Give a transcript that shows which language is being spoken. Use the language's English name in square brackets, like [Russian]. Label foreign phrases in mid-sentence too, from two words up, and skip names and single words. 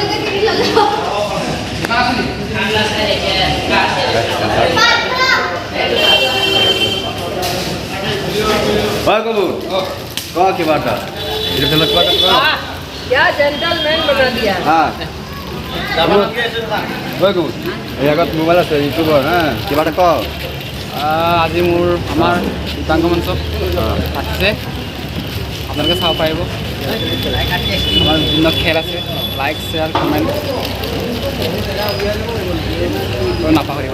[Assamese] কিবা এটা [Hindi] क्या जेंटलमैन बना दिया। [Assamese] এই আগত মোবাইল আছে ইউটিউবৰ কিবা এটা কওঁ। আজি আমাৰ চিত্ৰাংকন মঞ্চ পাতিছে, আপোনালোকে চাব পাৰিব। আমাৰ বিভিন্ন খেল আছে, [English] like share comment [Assamese] নাপাহৰিব।